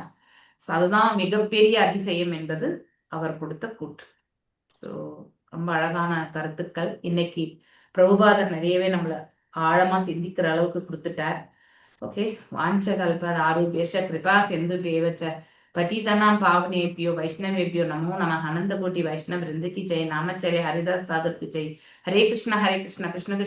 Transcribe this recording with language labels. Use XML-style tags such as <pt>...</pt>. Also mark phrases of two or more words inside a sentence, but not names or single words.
<ta>அதுதான் மிகப்பெரிய அதிசயம் என்பது அவர் கொடுத்த கூற்று. ஸோ ரொம்ப அழகான கருத்துக்கள். இன்னைக்கு பிரபுபாதர் நிறையவே நம்மள ஆழமா சிந்திக்கிற அளவுக்கு கொடுத்துட்டார்.</ta> <sa>ஓகே, वाञ्छाकल्पतरुभ्यश्च कृपासिन्धुभ्य एव च பतितानां पावनेभ्यो वैष्णवेभ्यो नमो नमः।</sa> <hi>अनंत कोटि वैष्णव वृंद की जय। नामाचार्य हरिदास सागर की जय।</hi> <sa>हरे कृष्ण कृष्ण कृष्ण</sa>